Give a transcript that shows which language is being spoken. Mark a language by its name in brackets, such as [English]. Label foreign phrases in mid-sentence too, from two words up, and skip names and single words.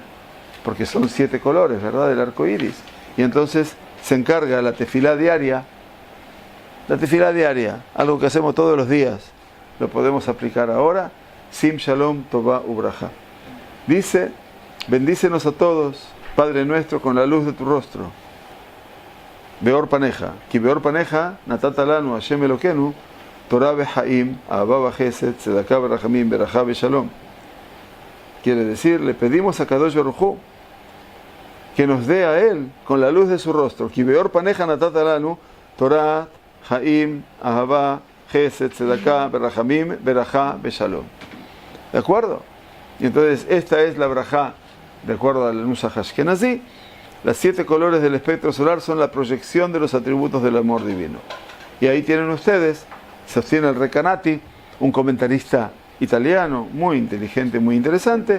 [Spanish] Porque son 7 colores, ¿verdad?, del arco iris. Y entonces se encarga la tefilá diaria. La tefilá diaria, algo que hacemos todos los días, lo podemos aplicar ahora. [Hebrew] שים שלום טובה וברכה. [Spanish] Dice, bendícenos a todos, Padre nuestro, con la luz de tu rostro. [Hebrew] באור פניך כי באור פניך נתת לנו ה' אלהינו תורה בחיים אהבה בחסד צדקה ברחמים ברכה בשלום. [Spanish] Quiere decir, le pedimos a [Hebrew] קדוש ברוך הוא [Spanish] que nos dé a él con la luz de su rostro. [Hebrew] כי באור פניך נתת לנו תורה חיים אהבה חסד צדקה ברחמים ברכה בשלום. [Spanish] ¿De acuerdo? Y entonces esta es la brajá, de acuerdo al [Hebrew] נוסח אשכנזי. [Spanish] Las 7 colores del espectro solar son la proyección de los atributos del amor divino. Y ahí tienen ustedes, sostiene el Recanati, un comentarista italiano muy inteligente, muy interesante.